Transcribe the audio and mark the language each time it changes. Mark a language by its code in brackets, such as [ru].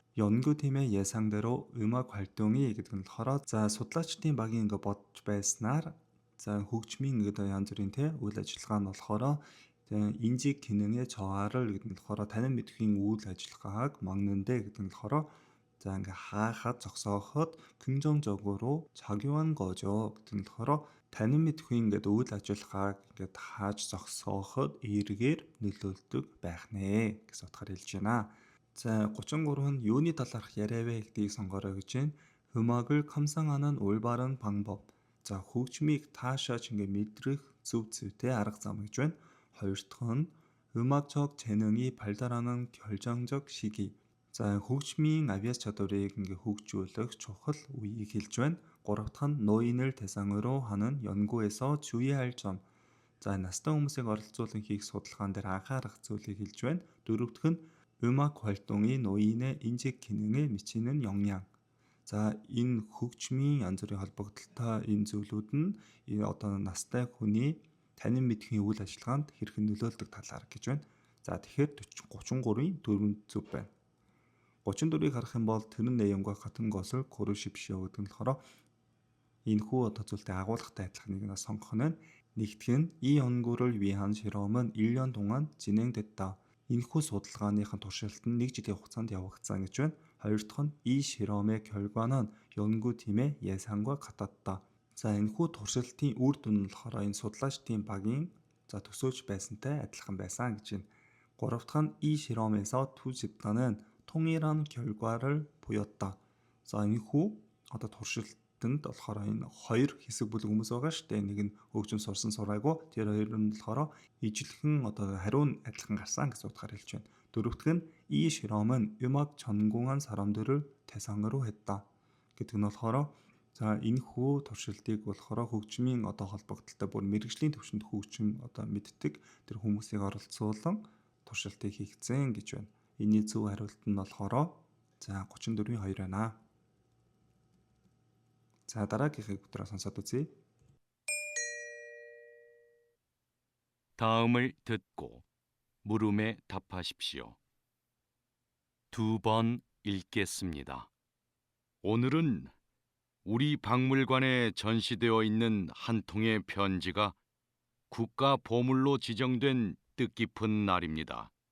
[ko] 연구팀의 예상대로 음악 활동이 [mn] гэдэг нь болохоор судлаачдын багийн бодж байснаар хөгжмийн янз бүрийн үйл ажиллагаа нь болохоор [ko] 인지 기능의 저하를 [mn] гэдэг нь болохоор танин мэдхийн үйл ажиллагааг [ko] 막는데 [mn] гэдэг нь болохоор хаахад зогсооход [ko] 긍정적으로 작용한 거죠. [mn] гэдэг нь болохоор танин мэдгүй ингээд үйл ажиллагааг ингээд хааж зогсооход эргээр нөлөөлдөг байх нэ гэсэн утгаар хэлж байна. За 33 нь юуны талаарх яриа вэ гэдгийг сонгорой гэж байна. [ko] 음악을 감상하는 올바른 방법. [mn] За хөгжмийг таашааж ингээд мэдрэх зөв зүйтэй арга зам гэж байна. хоёр дахь нь [ko] 음악적 재능이 발달하는 결정적 시기. [mn] За хөгжмийн авиас чадварыг ингээ хөгжүүлэх чухал үеийг хэлж байна. гурав дахь нь [ko] 노인을 대상으로 하는 연구에서 주의할 점. [mn] За настай хүмүүсийг оролцуулан хийх судалгаан дээр анхаарах зүйлийг хэлж байна. дөрөв дахь нь [ko] 음악 활동이 노인의 인지 기능에 미치는 영향. [mn] За энэ хөгжмийн янз бүрийн холбогдолтой энэ зүйлүүд нь одоо настай хүний танин мэдхийн үйл ажиллагаанд хэрхэн нөлөөлдөг талаар гэж байна. За тэгэхээр 33-ийн 4 зөв байна. 34-ийг харах юм бол тэрэн [ko] 내용과 같은 것을 고르십시오 [mn] гэдэг нь болохоор энэхүү одоо зүйлтэй агуулгатай адилхан нэг нь сонгох нь нэгтгэх нь [ko] 이 연구를 위한 실험은 1년 동안 진행됐다. [mn] энэхүү судалгааныхын туршилт нь 1 жилийн хугацаанд явагдсан гэж байна. хоёр дахь нь [ko] 이 실험의 결과는 연구팀의 예상과 같았다. [mn] За энэхүү туршилтын үр дүн нь болохоор энэ судлаачдын багийн төсөөлж байсантай адилхан байсан гэж байна. гурав дахь нь [ko] 이 실험에서 두 집단은 통일한 결과를 보였다. [mn] За энэхүү одоо туршилтанд болохоор энэ хоёр хэсэг бүлэг хүмүүс байгаа шүү дээ. нэг нь хөгжим сурсан сураагүй. Тэр хоёр нь болохоор ижилхэн одоо хариу нь адилхан гарсан гэсэн утгаар хэлж байна. дөрөв дахь нь [ko] 이 실험은 음악 전공한 사람들을 대상으로 했다. [mn] гэдэг нь болохоор за энэхүү туршилтыг болохоор хөгжмийн одоо холбогдолтой бүр мэрэгжлийн төвшөнд хөгжим одоо мэддэг тэр хүмүүсийг оролцуулан туршилтыг хийгдсэн гэж байна. Энийн зөв хариулт нь болохоор за 34-ийн 2 байна. За дараагийнхыг бүтраа сонсоод үзье. [ko] 다음을 듣고 물음에 답하십시오. 2번 읽겠습니다. 오늘은 우리 박물관에 전시되어 있는 한 통의 편지가 국가 보물로 지정된 뜻깊은 날입니다.